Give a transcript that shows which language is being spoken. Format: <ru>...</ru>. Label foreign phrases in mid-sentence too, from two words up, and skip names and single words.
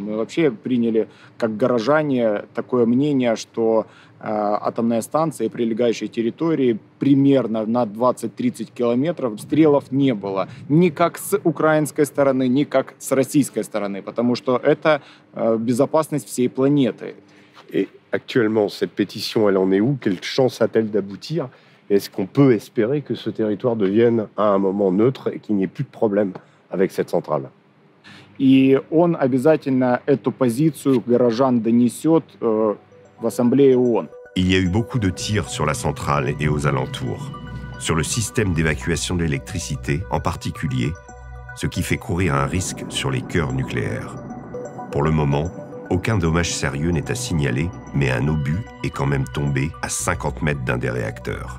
<ru>Мы вообще приняли, как горожане, такое мнение, что атомная станция и прилегающие территории примерно на 20-30 километров обстрелов не было. Ни как с украинской стороны, ни как с российской стороны, потому что это безопасность всей планеты.</ru> <fr>Et actuellement, cette pétition, elle en est où? Quelle chance a-t-elle d'aboutir? Est-ce qu'on peut espérer que ce territoire devienne à un moment neutre et qu'il n'y ait plus de problème avec cette centrale?</fr> <ru>И он обязательно эту позицию горожан донесет в Ассамблее ООН.</ru> <fr>Il y a eu beaucoup de tirs sur la centrale et aux alentours, sur le système d'évacuation de l'électricité en particulier, ce qui fait courir un risque sur les cœurs nucléaires. Pour le moment, aucun dommage sérieux n'est à signaler, mais un obus est quand même tombé à 50 mètres d'un des réacteurs.</fr>